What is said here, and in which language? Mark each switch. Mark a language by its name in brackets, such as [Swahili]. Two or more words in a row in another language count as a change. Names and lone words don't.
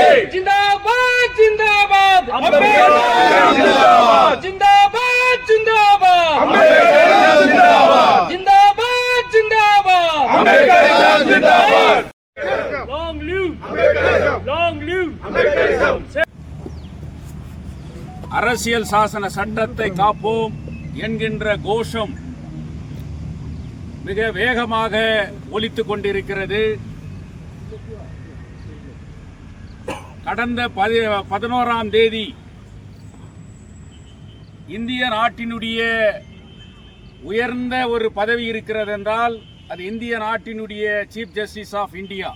[Hindi] जिंदाबाद जिंदाबाद ಜಿಂದಾಬಾದ್ जिंदाबाद जिंदाबाद जिंदाबाद जिंदाबाद ಜಿಂದಾಬಾದ್ [English] long live [Tamil] அரசியல் சாசன சட்டத்தை காப்போம் என்கின்ற கோஷம் மிக வேகமாக ஒலித்துக் கொண்டிருக்கிறது. கடந்த 11ஆம் தேதி இந்திய நாட்டினுடைய உயர்ந்த ஒரு பதவி இருக்கிறது என்றால் அது இந்திய நாட்டினுடைய [English] Chief Justice of India.